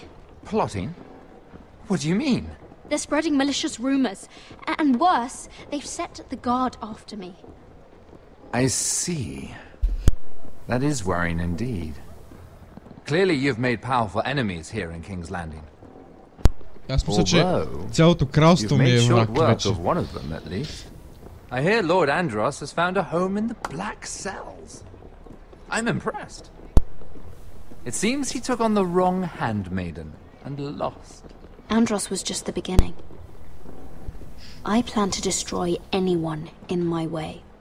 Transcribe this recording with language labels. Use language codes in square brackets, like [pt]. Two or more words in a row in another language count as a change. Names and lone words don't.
[en] Plotting? What do you mean? They're spreading malicious rumors. And worse, they've set the guard after me. I see. That is worrying indeed. Clearly you've made powerful enemies here in King's Landing. [bg] Аз мисля, че цялото кралство ми е враг вече. [en] Of one of them, at least. I hear Lord Andros has found a home in the Black Cells. I'm impressed. It seems he took on the wrong handmaiden and lost. Andros was just the beginning. I plan to destroy anyone in my way.